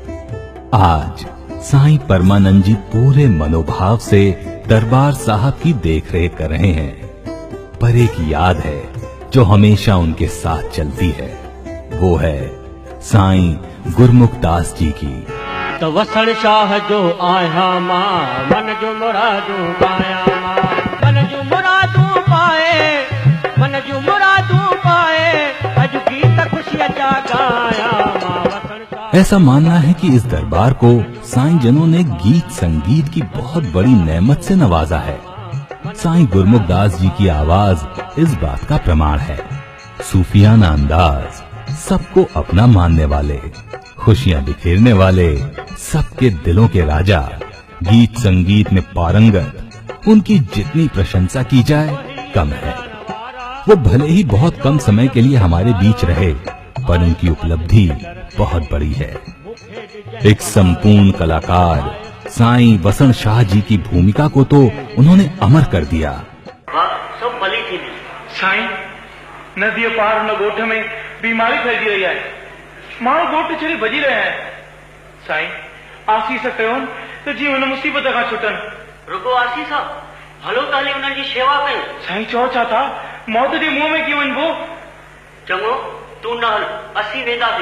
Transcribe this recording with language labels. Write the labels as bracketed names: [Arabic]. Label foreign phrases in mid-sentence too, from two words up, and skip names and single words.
[Hindi] आज साईं परमानंद जी पूरे मनोभाव से दरबार साहब की देखरेख कर रहे हैं, पर एक याद है जो हमेशा उनके साथ चलती है, वो है साईं गुरमुख दास जी की। [Sindhi] तो वसण शाह जो आया मां मन जो मुरादू पाया मां, मन जो मुरादू पाए, मन जो मुरादू पाए, अज गीत खुशियां जागाया मां वसण शाह। [Hindi] ऐसा मानना है कि इस दरबार को साईं जनों ने गीत संगीत की बहुत बड़ी नेमत से नवाजा है। साईं गुरमुख दास जी की आवाज इस बात का प्रमाण है। सूफियाना अंदाज, सबको अपना मानने वाले, खुशियां बिखेरने वाले, सबके दिलों के राजा, गीत संगीत में पारंगत, उनकी जितनी प्रशंसा की जाए कम है। वो भले ही बहुत कम समय के लिए हमारे बीच रहे, पर उनकी उपलब्धि बहुत बड़ी है। एक संपूर्ण कलाकार साईं वसण शाह जी की भूमिका को तो उन्होंने अमर कर दिया। [Sindhi] सब भली थी साईं, नदी पार न गोठ में बीमारी फैली रही है, माण्हू गोठ छड़ी भजी रहे हैं। साईं आसीस कयोन तो जीवन मुसीबत का छुटन। रुको आसीस भलो ताली उन्हनि जी शेवा कई। साईं चओ छा था, मौत जे मुंह में की वञबो। चङो तू न हल, असीं वेंदासीं।